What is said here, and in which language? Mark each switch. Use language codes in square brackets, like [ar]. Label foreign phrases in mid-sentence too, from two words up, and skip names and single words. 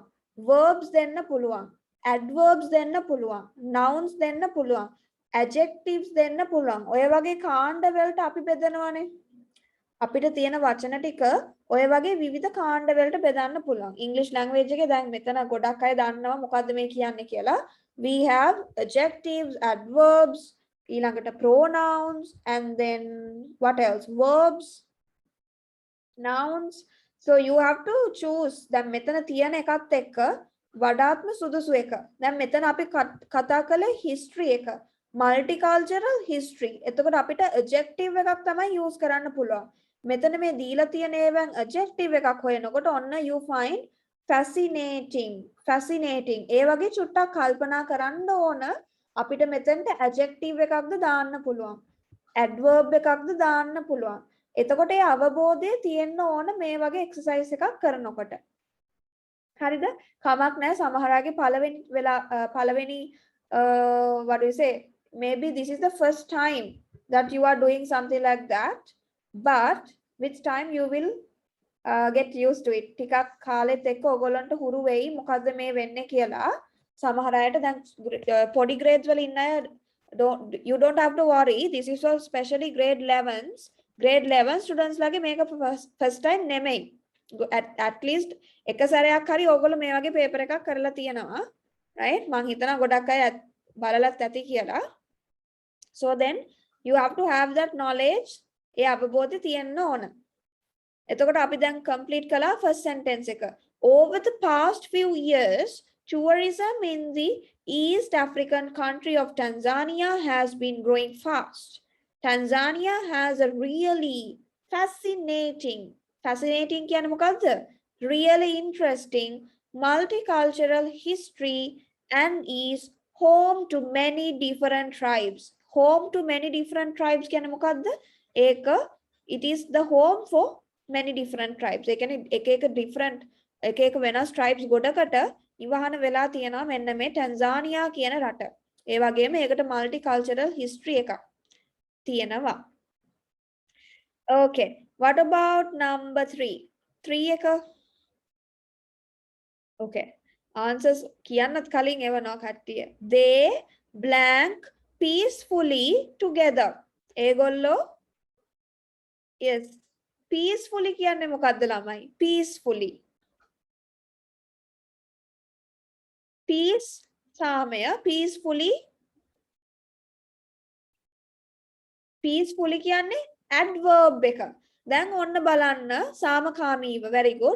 [si] verbs දෙන්න පුළුවන්. adverbs දෙන්න පුළුවන්. nouns දෙන්න පුළුවන්. adjectives දෙන්න පුළුවන්. ඔය වගේ කාණ්ඩ වලට අපි බෙදනවානේ. අපිට තියෙන වචන ටික ඔය වගේ විවිධ කාණ්ඩ වලට බෙදන්න පුළුවන්. [en] English language [si] එකේ දැන් මෙතන ගොඩක් අය දන්නවා මොකද්ද මේ කියන්නේ කියලා. [en] We have adjectives, adverbs, ඊළඟට pronouns and then what else? Verbs, nouns. So you have to choose. [si] දැන් මෙතන තියෙන එකත් එක්ක වඩාත්ම සුදුසු එක. දැන් මෙතන අපි කතා කළේ history එක. [en] Multicultural history. [si] එතකොට අපිට adjective එකක් තමයි use කරන්න පුළුවන්. මෙතන මේ දීලා තියෙන ඒවෙන් adjective එකක් හොයනකොට ඔන්න [en] you find fascinating. [si] ඒ වගේ චුට්ටක් කල්පනා කරන්න ඕන අපිට මෙතනට adjective එකක්ද දාන්න පුළුවන්. adverb එකක්ද දාන්න පුළුවන්. එතකොට ඒ අවබෝධය තියෙන්න ඕන මේ වගේ exercise එකක් කරනකොට. හරිද? කමක් නැහැ සමහර අයගේ පළවෙනි [en] what do you say? Maybe this is the first time that you are doing something like that. But with time you will get used to it. [si] ටිකක් කාලෙත් එක්ක ඔයගොල්ලන්ට හුරු වෙයි මොකද්ද මේ වෙන්නේ කියලා. සමහර අයට දැන් පොඩි grades වල ඉන්න අය [en] you don't have to worry. This is for especially grade 11s. Grade 11 students [si] ලාගේ මේක [en] first time [si] නෙමෙයි. [en] At least [si] එක සැරයක් හරි ඔයගොල්ලෝ මේ වගේ paper එකක් කරලා තියෙනවා. Right? මං හිතනවා ගොඩක් අය බලලත් ඇති කියලා. [en] So then you have to have that knowledge. [si] ඒ අවබෝධය තියෙන්න ඕන. එතකොට අපි දැන් complete කළා [en] first sentence [si] එක. [en] Over the past few years, tourism in the East African country of Tanzania has been growing fast. Tanzania has a really fascinating [si] කියන්නේ මොකද්ද? [en] Really interesting multicultural history and is home to many different tribes. Home to many different tribes [si] කියන්නේ මොකද්ද? [en] it is the home for many different tribes. [si] ඒ කියන්නේ එක එක වෙනස් tribes ගොඩකට ඉවහන වෙලා තියෙනවා මෙන්න මේ ටැන්සානියා කියන රට. ඒ වගේම ඒකට [en] multicultural history [si] එකක් තියෙනවා. [en] Okay, what about number 3? 3 එක. [si] Okay. Answers කියන්නත් කලින් එවනවා කට්ටිය. [en] They blank peacefully together. [si] ඒගොල්ලෝ yes. Peacefully කියන්නේ මොකද්ද ළමයි? [en] Peacefully. [si] Peace සාමය peacefully කියන්නේ adverb එක. දැන් ඔන්න බලන්න සාමකාමීව [en] very good.